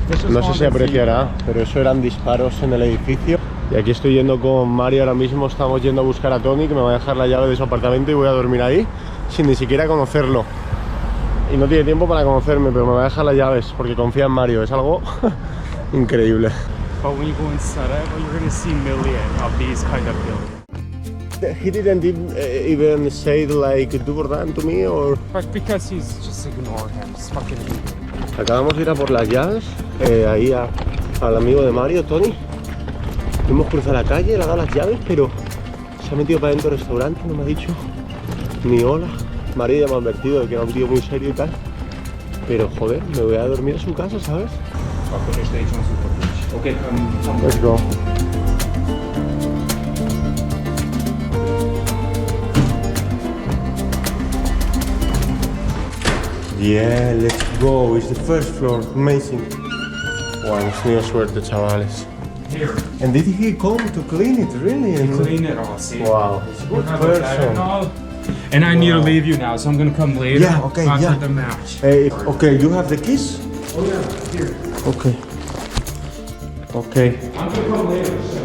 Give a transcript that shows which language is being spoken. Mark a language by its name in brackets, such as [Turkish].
[Spanish] No sé si apreciará, pero eso eran disparos en el edificio. Y aquí estoy yendo con Mario ahora mismo, estamos yendo a buscar a Tony, que me va a dejar la llave de su apartamento y voy a dormir ahí, sin ni siquiera conocerlo. Y no tiene tiempo para conocerme, pero me va a dejar las llaves, porque confía en Mario, es algo increíble. [English] But when you go in Sarajevo, you're going to see millions of these kind of buildings. He didn't even say like Dubordan to me, or... But because he's just ignore him, just fucking leave him. [Spanish] Acabamos de ir a por las llaves, ahí al amigo de Mario, Tony. Hemos cruzado la calle, le ha dado las llaves, pero se ha metido para dentro del restaurante, no me ha dicho ni hola. Mario ya me ha advertido de que era un tío muy serio y tal. Pero joder, me voy a dormir a su casa, ¿sabes? [English] Okay, Let's go. Yeah, let's go. It's the first floor. Amazing. [Spanish] Wow, hemos tenido suerte, chavales. [English] Here, And did he come to clean it, really? clean it all, see? Wow, he's a good person. And I need to leave you now, so I'm gonna come later Yeah, okay, after yeah. the match. Okay, you have the keys? Oh yeah, here. Okay. Okay. I'm gonna come later.